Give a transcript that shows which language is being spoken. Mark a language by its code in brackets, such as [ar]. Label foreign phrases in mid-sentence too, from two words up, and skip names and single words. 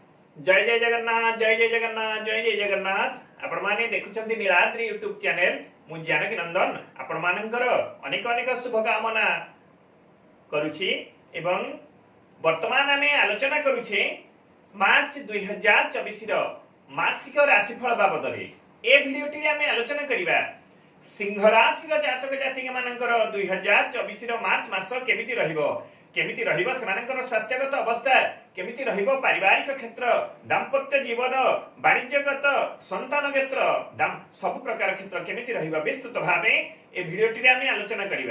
[or] ଜୟ ଜୟ ଜଗନ୍ନାଥ ଜୟ ଜୟ ଜଗନ୍ନାଥ ଜୟ ଜୟ ଜଗନ୍ନାଥ ଆପଣ ମାନେ ଦେଖୁଛନ୍ତି ନୀଳାଦ୍ରି [en] YouTube channel [or] ମୁଁ ଜାନକୀ ନନ୍ଦନ ଆପଣ ମାନଙ୍କର ଅନେକ ଅନେକ ଶୁଭକାମନା କରୁଛି ଏବଂ ବର୍ତ୍ତମାନ ଆମେ ଆଲୋଚନା କରୁଛେ ମାର୍ଚ୍ଚ 2024 ର ମାସିକ ରାଶିଫଳ ବାବଦରେ ଏ ଭିଡିଓଟି ଆମେ ଆଲୋଚନା କରିବା ସିଂହ ରାଶି ର ଜାତକ ଜାତିକା ମାନଙ୍କର 2024 ର ମାର୍ଚ୍ଚ ମାସ କେମିତି ରହିବ ସେମାନଙ୍କର ସ୍ୱାସ୍ଥ୍ୟଗତ ଅବସ୍ଥା କେମିତି ରହିବ ପାରିବାରିକ କ୍ଷେତ୍ର ଦାମ୍ପତ୍ୟ ଜୀବନ ବାଣିଜ୍ୟଗତ ସନ୍ତାନ କ୍ଷେତ୍ର ସବୁ ପ୍ରକାର କ୍ଷେତ୍ର କେମିତି ରହିବ ବିସ୍ତୃତ ଭାବେ ଏ ଭିଡିଓଟି ଆମେ ଆଲୋଚନା କରିବା।